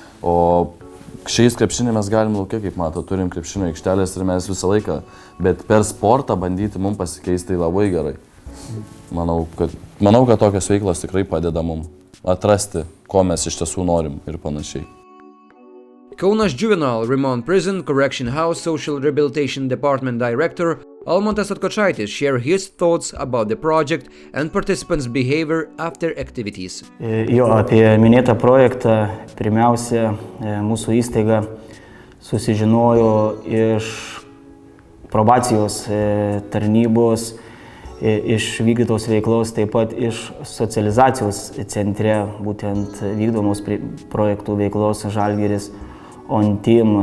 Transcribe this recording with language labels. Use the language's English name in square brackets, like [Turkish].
[Lithuanian] O šiais krepšinį mes galim laukia, kaip mato, turim krepšinio aikštelės ir mes visą laiką, bet per sportą bandyti mums pasikeisti tai labai gerai. Manau, kad tokios veiklos tikrai padeda mums atrasti, ko mes iš tiesų norim ir panašiai. [English] Kaunas Juvenile Remand Prison Correction House Social Rehabilitation Department Director Almantas Atkočaitis shared his thoughts about the project and participants' behavior after activities. [Lithuanian] Apie minėtą projektą pirmiausia mūsų įstaiga susižinojo iš probacijos tarnybos, iš vykdytos veiklos, taip pat iš socializacijos centre, būtent vykdomos projektų veiklos Žalgiris On Team.